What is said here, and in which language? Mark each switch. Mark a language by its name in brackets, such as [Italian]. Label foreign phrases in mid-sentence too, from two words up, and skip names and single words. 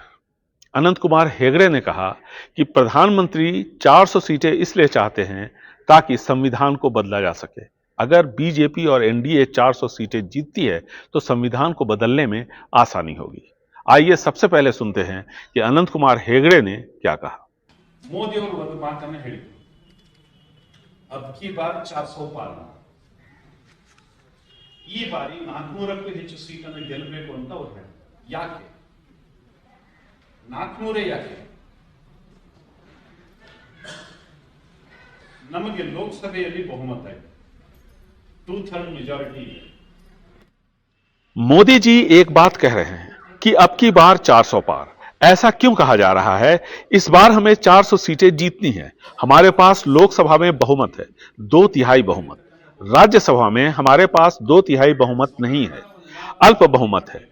[Hindi] अनंत कुमार हेगड़े ने कहा कि प्रधानमंत्री 400 सीटें इसलिए चाहते हैं ताकि संविधान को बदला जा सके। अगर बीजेपी और एनडीए 400 सीटें जीतती है तो संविधान को बदलने में आसानी होगी। आइए सबसे पहले सुनते हैं कि अनंत कुमार हेगड़े ने क्या कहा। [Kannada] मोदी और ಒಂದು ಮಾತನ್ನ ಹೇಳಿದ್ರು, [Hindi] अब की बार 400 पार. [Kannada] ಈ ಬಾರಿ 400ಕ್ಕೂ ಹೆಚ್ಚು ಸೀಟನ್ನು ಗೆಲ್ಲಬೇಕು ಅಂತ ಅವರು ಹೇಳಿದ್ರು. ಯಾಕೆ 400 ಯಾಕೆ? ನಮಗೆ ಲೋಕಸಭೆಯಲ್ಲಿ ಬಹುಮತ ಇದೆ, 2/3 [Hindi] मेजॉरिटी है। मोदी जी एक बात कह रहे हैं कि अब की बार 400 पार। ऐसा क्यों कहा जा रहा है? इस बार हमें 400 सीटें जीतनी है। हमारे पास लोकसभा में बहुमत है, 2/3 बहुमत। राज्यसभा में हमारे पास 2/3 बहुमत नहीं है, अल्प बहुमत है।